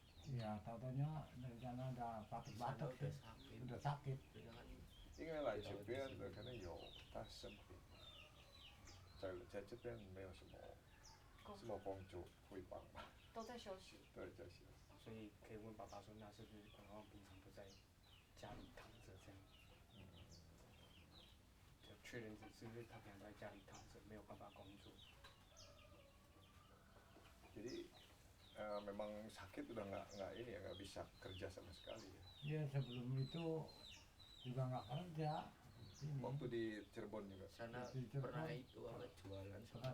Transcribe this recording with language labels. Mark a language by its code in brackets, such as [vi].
[id] Iya, tahu-tahunya dari sana ada batuk sih, udah sakit. Ingat lah, [zh] 这边的可能有他生病，在这边没有什么工作会帮忙，都在休息。对，在休息。所以可以问爸爸说，那是不是古兰旺平常都在家里躺着这样？就确认是不是他平常都在家里躺着，没有办法工作。 [id] Jadi memang sakit udah nggak ini ya, nggak bisa kerja sama sekali ya. Iya, sebelum itu juga nggak kerja. Ini. Waktu di Cirebon juga. Sana Di Cirebon. pernah itu apa jualan sama